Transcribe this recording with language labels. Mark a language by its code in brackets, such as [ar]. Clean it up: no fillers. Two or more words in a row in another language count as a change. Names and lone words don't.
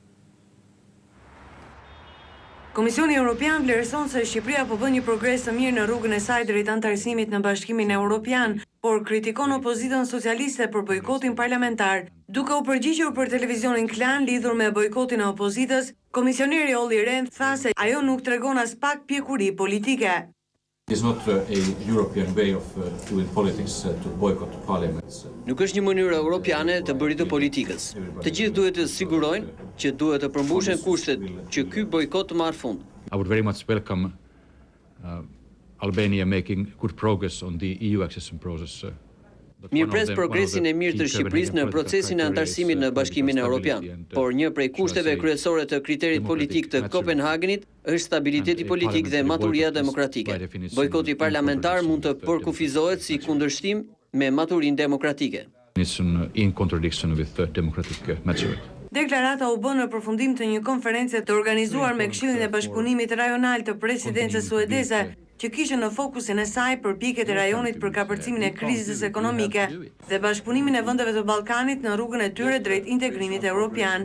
[sq] Komisioni Europian vlerëson se Shqipëria po bën një progres të mirë në rrugën e saj drejt anëtarësimit në Bashkimin Europian, por kritikon opozitën socialiste për bojkotin parlamentar. Duke u përgjigjur për televizionin Klan lidhur me bojkotin e opozitës, komisioneri Edi Rama tha se ajo nuk tregon as pak pjekuri politike. [en] It is not a European way of doing politics to boycott parliaments. [sq] Nuk është një mënyrë europiane të bërit të politikës. Të gjithë duhet të sigurojnë që duhet të përmbushen kushtet që ky bojkot të marrë fund. [en] I would very much welcome Albania making good progress on the EU accession process. [sq] Mirëpres progresin e mirë të Shqipërisë në procesin e anëtarësimit në Bashkimin Europian, por një prej kushteve kryesore të kriterit politik të Kopenhagenit është stabiliteti politik dhe maturia demokratike. Bojkoti parlamentar mund të përkufizohet si kundërshtim me maturinë demokratike. [en] In contradiction with the democratic maturity. [sq] Deklarata u bë në përfundim të një konference të organizuar me Këshillin e Bashkëpunimit Rajonal të Presidencës suedeze, që kishte në fokusin e saj përpjekjet e rajonit për kapërcimin e krizës ekonomike dhe bashkëpunimin e vendeve të Ballkanit në rrugën e tyre drejt integrimit evropian.